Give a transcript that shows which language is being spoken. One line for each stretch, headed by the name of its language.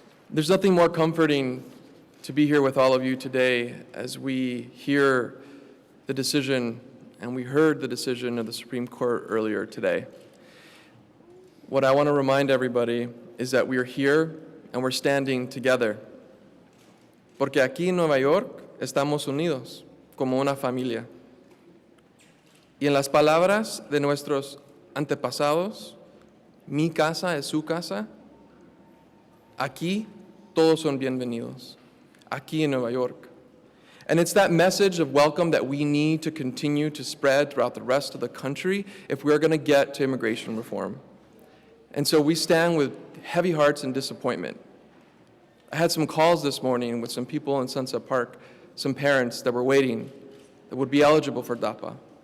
English: There's nothing more comforting to be here with all of you today as we hear the decision, and we heard the decision of the Supreme Court earlier today. What I want to remind everybody is that we are here and we're standing together.
Spanish: Porque aquí en Nueva York estamos unidos como una familia. Y en las palabras de nuestros antepasados, mi casa es su casa, aquí todos son bienvenidos, aquí en Nueva York.
English: And it's that message of welcome that we need to continue to spread throughout the rest of the country if we're going to get to immigration reform. And so we stand with heavy hearts and disappointment. I had some calls this morning with some people in Sunset Park, some parents that were waiting that would be eligible for DAPA.